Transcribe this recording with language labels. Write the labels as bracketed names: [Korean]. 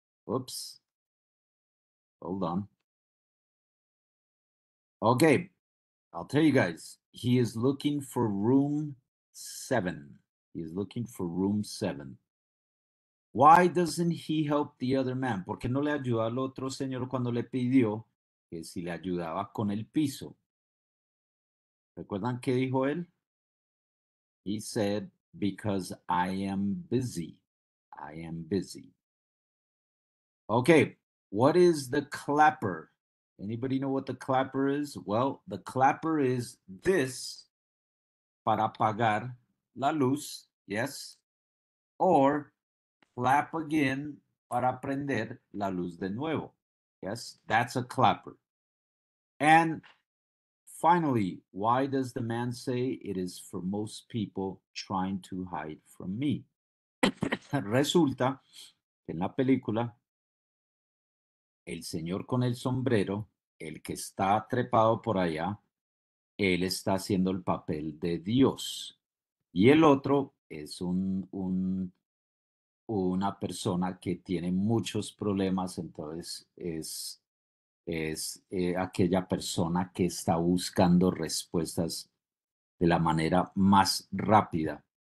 [English] Oops. Hold on. Okay. I'll tell you guys. He is looking for room 7. He's looking for room 7. Why doesn't he help the other man? [Spanish] ¿Por qué no le ayuda al otro señor cuando le pidió que si le ayudaba con el piso? ¿Recuerdan qué dijo él? [English] He said, because I am busy. I am busy. Okay, what is the clapper? Anybody know what the clapper is? Well, the clapper is this para apagar la luz, yes? [Spanish] Or clap again para prender la luz de nuevo. [English] Yes, that's a clapper. And finally, why does the man say it is for most people trying to hide from me? [Spanish] Resulta que en la película, el señor con el sombrero, el que está trepado por allá, él está haciendo el papel de Dios. Y el otro es una persona que tiene muchos problemas, entonces es aquella persona que está buscando respuestas de la manera más rápida.